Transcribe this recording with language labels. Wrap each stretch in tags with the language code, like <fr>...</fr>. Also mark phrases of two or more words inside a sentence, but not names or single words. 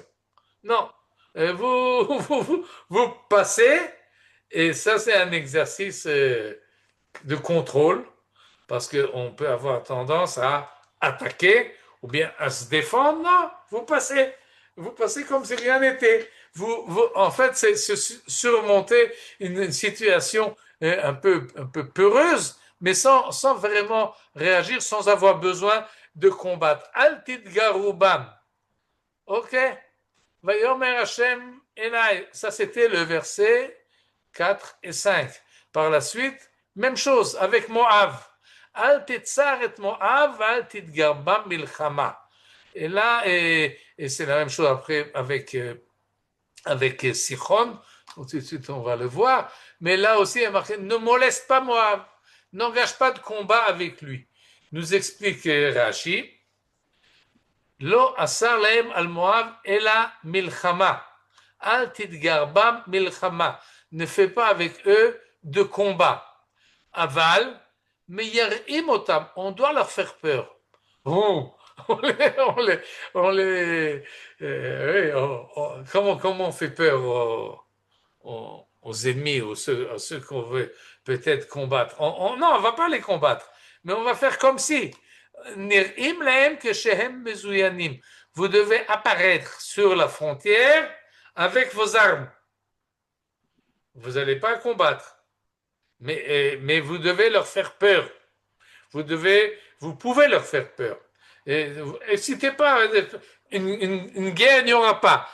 <fr>Non, vous passez, et ça c'est un exercice de contrôle, parce qu'on peut avoir tendance à attaquer ou bien à se défendre. Non, vous passez comme si rien n'était. En fait, c'est surmonter une situation un peu peureuse, mais sans vraiment réagir, sans avoir besoin de combattre.</fr> <he>אל תתגרו בם. Ok? ויאמר השם אלי.</he> <fr>Ça, c'était le verset 4 et 5. Par la suite, même chose avec Moab.</fr> <he>אל תצר את מואב, אל תתגר בם מלחמה.</he> <fr>Et là, et c'est la même chose après avec Sichon, tout de suite on va le voir, mais là aussi il y a marqué ne moleste pas Moab, n'engage pas de combat avec lui. Nous explique Rashi,</fr> <he>לא אסר להם על מואב אלא מלחמה, אל תתגר בם מלחמה,</he> <fr>ne fait pas avec eux de combat. Aval, mais</fr> <he>יראים אותם,</he> <fr>on doit leur faire peur. Oh, on les oui, comment on fait peur aux ennemis, à ceux qu'on veut peut-être combattre. Non, on ne va pas les combattre, mais on va faire comme si.</fr> <he>נראים להם que שהם מזוינים.</he> <fr>Vous devez apparaître sur la frontière avec vos armes. Vous n'allez pas combattre, mais vous devez leur faire peur. Vous pouvez leur faire peur. N'hésitez pas, une guerre, il n'y aura pas.</fr>